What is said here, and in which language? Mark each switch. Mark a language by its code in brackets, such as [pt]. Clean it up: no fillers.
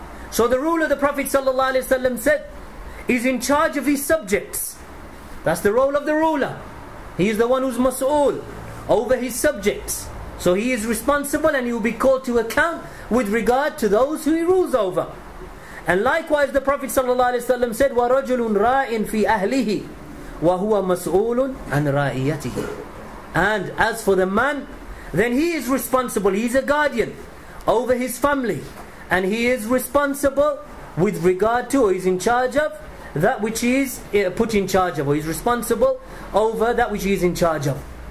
[en] So the rule of the Prophet ﷺ said, is in charge of his subjects. That's the role of the ruler. He is the one who's mas'ul over his subjects. So he is responsible and he will be called to account with regard to those who he rules over. [ar] And likewise the Prophet ﷺ said, وَرَجُلٌ رَاءٍ فِي أَهْلِهِ وَهُوَ مَسْؤُولٌ عَنْ رَائِيَتِهِ. [en] And as for the man, then he is responsible. He is a guardian over his family. And he is responsible with regard to, or is in charge of, that which he is put in charge of, or is responsible over that which he is in charge of.